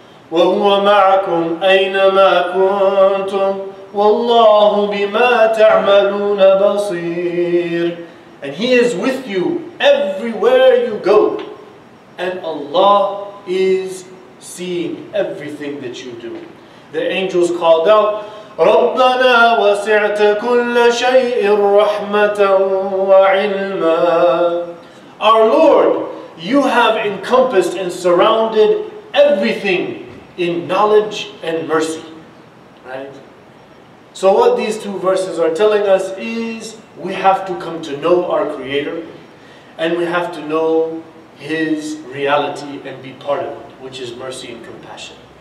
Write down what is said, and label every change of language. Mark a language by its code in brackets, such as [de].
[ar] وَهُوَ مَعَكُمْ أَيْنَمَا كُنْتُمْ وَاللَّهُ بِمَا تَعْمَلُونَ بَصِيرٌ. [en] And He is with you everywhere you go. And Allah is seeing everything that you do. The angels called out, [ar] رَبَّنَا وَسِعْتَ كُلَّ شَيْءٍ رَحْمَةً وَعِلْمًا. [en] Our Lord, You have encompassed and surrounded everything in knowledge and mercy. Right? So what these two verses are telling us is we have to come to know our Creator and we have to know His reality and be part of it, which is mercy and compassion.